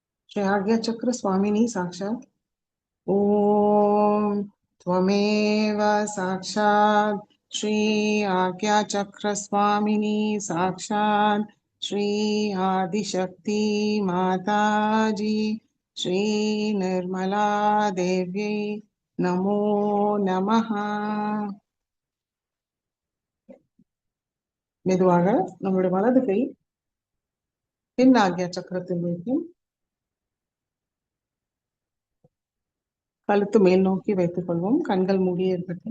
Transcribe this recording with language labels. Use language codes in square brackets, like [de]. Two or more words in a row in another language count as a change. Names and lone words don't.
[sa] श्री आज्ञा चक्र स्वामिनी साक्षात ओम त्वमेव साक्षात श्री आज्ञा चक्र स्वामिनी साक्षात श्री आदिशक्ति माताजी श्री निर्मला देवी नमो नमः [ta] மெதுவாக நம்முடைய வலது கை பின் ஆக்ஞா சக்கரத்தில் வைக்கும் கழுத்து மேல் நோக்கி வைத்துக் கொள்வோம். கண்கள் மூடியே இருக்கட்டும்.